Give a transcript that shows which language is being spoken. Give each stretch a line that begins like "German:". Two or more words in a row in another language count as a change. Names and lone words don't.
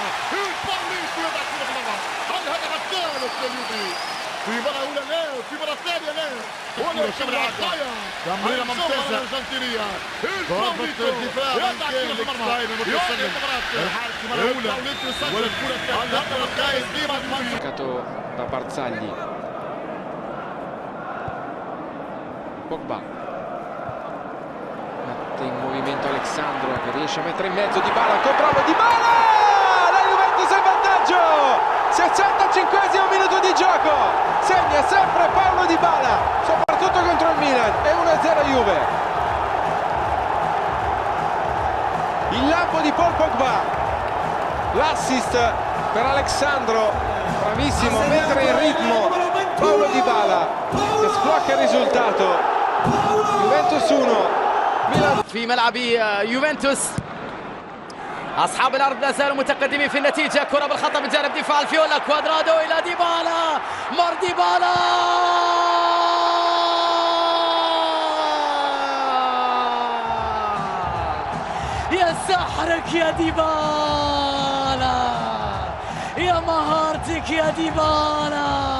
Arabic: الباريس يضع كرة في الملعب. الهدف الثالث لليوفي في مرة أولى لا، في مرة ثانية لا. تمريرة ممتازة الأرجنتينية. ضربة الدفاع من الحارس مرة أولى والكرة الثانية.
Italian: Giocato da Barzagli. Pogba mette in movimento Alexandro, che riesce a mettere in mezzo Dybala, controllo Dybala, la Juventus è in vantaggio. 65esimo minuto di gioco, segna sempre Paulo Dybala, soprattutto contro il Milan, e 1-0 Juve. Il lampo di Paul Pogba, l'assist per Alexandro, bravissimo a mettere in ritmo Paulo Dybala, che sblocca il risultato. Juventus 1 Milan.
Arabic: في ملعب يوفنتوس أصحاب الأرض لا زالوا متقدمين في النتيجة. كرة بالخطأ من جانب دفاع الفيولا، كوادرادو إلى ديبالا، ديبالا يا سحرك يا ديبالا، يا مهارتك يا ديبالا.